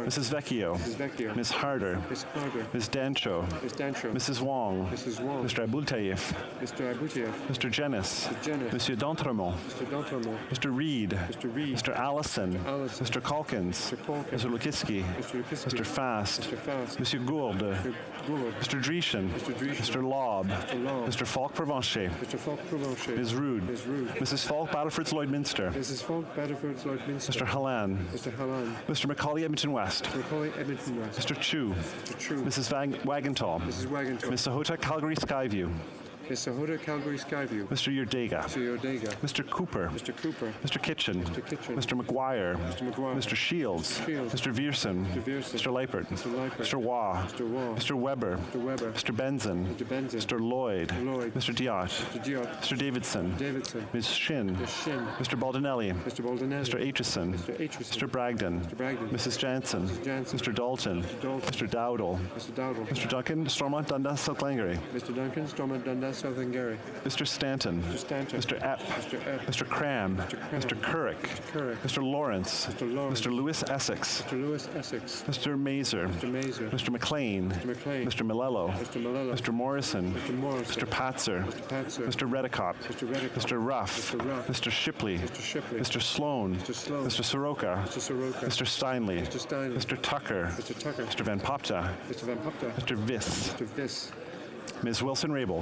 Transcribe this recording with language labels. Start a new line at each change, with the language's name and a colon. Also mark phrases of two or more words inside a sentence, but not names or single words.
English: Mrs. Vecchio. Mrs. Vecchio. Ms. Harder. Ms. Harder. Ms. Dancho. Ms. Dancho. Mrs. Wong. Mrs. Wong. Mr. Abultayev. Mr. Abutiev. Mr. Jennis. Mr. Jennis.
French: Monsieur D'Entremont.
English: Mr. D'Entremont. Mr. Reed. Mr. Reed. Mr. Allison. Allison. Mr. Calkins. Mr. Calkins. Mr. Lukitsky. Mr. Lukitsky. Mr. Fast. Mr. Fast.
French: Monsieur Gourde.
English: Mr. Gould. Mr. Dreeshen. Mr. Dreeshen. Mr. Lobb. Mr. Lobb. Mr. Falk Provencher. Mr. Falk Provencher. Ms. Rude. Ms. Rude. Mrs. Falk Battleford's Lloydminster. Mrs. Falk Battleford's Lloydminster. Mr. Halan. Mr. Halan. Mr. Macaulay Edmonton West. Mr. Macaulay Edmonton West. Mr. Chu. Mr. Chu. Mrs. Wagenthal. Mrs. Wagenthal. Ms. Sahota Calgary Skyview. Ms. Sahota Calgary Skyview. Mr. Yurdega. Mr. Yordega. Mr. Cooper. Mr. Cooper. Mr. Kitchen. Mr. Kitchen. Mr. McGuire. Mr. McGuire. Mr. Shields. Mr. Shields. Mr. Vierson. Mr. Vierson. Mr. Leipert. Mr. Leipert. Mr. Waugh. Mr. Waugh. Mr. Weber. Mr. Weber. Mr. Benson. Mr. Benson. Mr. Lloyd. Mr. Lloyd. Mr. Diot. Mr. Diot. Mr. Davidson. Davidson. Ms. Shin. Ms. Shin. Mr. Baldinelli. Mr. Baldinelli. Mr. Aitchison. Mr. Aitchison. Mr. Bragdon. Mr. Bragdon. Mrs. Jansen. Mrs. Jansen. Mr. Dalton. Mr. Dalton. Mr. Dowdle. Mr. Dowdle. Mr. Duncan. Stormont Dundas South Langley. Mr. Duncan. Stormont Dundas South Gary. Mr. Stanton. Mr. Stanton. Mr. Epp. Mr. Epp. Mr. Cram. Mr. Cram. Mr. Currick. Mr. Currick. Mr. Lawrence. Mr. Lawrence. Mr. Lewis Essex. Mr. Lewis Essex. Mr. Mazer. Mr. Mazer. Mr. McLean. Mr. McLean. Mr. Malello. Mr. Malello. Mr. Morrison. Mr. Morrison. Mr. Patzer. Mr. Patzer. Mr. Redicott. Mr. Redicott. Mr. Ruff. Mr. Ruff. Mr. Shipley. Mr. Shipley. Mr. Sloan. Mr. Sloan. Mr. Soroka. Mr. Soroka. Mr. Steinley. Mr. Steinley. Mr. Tucker. Mr. Tucker. Mr. Van Popta. Mr. Van Popta. Mr. Viss. Mr. Viss. Ms. Wilson-Raybould.